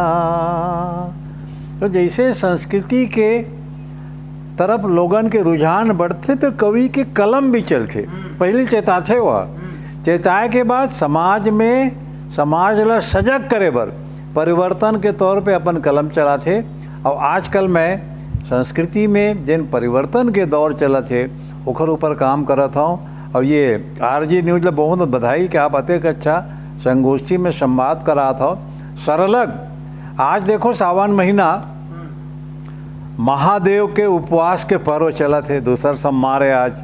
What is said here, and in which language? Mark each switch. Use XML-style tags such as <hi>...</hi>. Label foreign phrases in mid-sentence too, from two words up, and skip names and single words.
<hne>तो जैसे संस्कृति के तरफ लोगन के रुझान बढ़ते, तो कवि के कलम भी चलते। पहले चेताथे वह चेताए के बाद समाज में समाज ला सजग करे बर परिवर्तन के तौर पे अपन कलम चलाथे। और आजकल मैं संस्कृति में जिन परिवर्तन के दौर चलते ओखर ऊपर काम करत हूँ। और ये RG न्यूज़ ला बहुत बधाई कि आप अतेक अच्छा संगोष्ठी में संवाद करात हो। सरलग आज देखो सावन महीना महादेव के उपवास के पर्व चला थे, दूसर सोमवार है आज।</hne>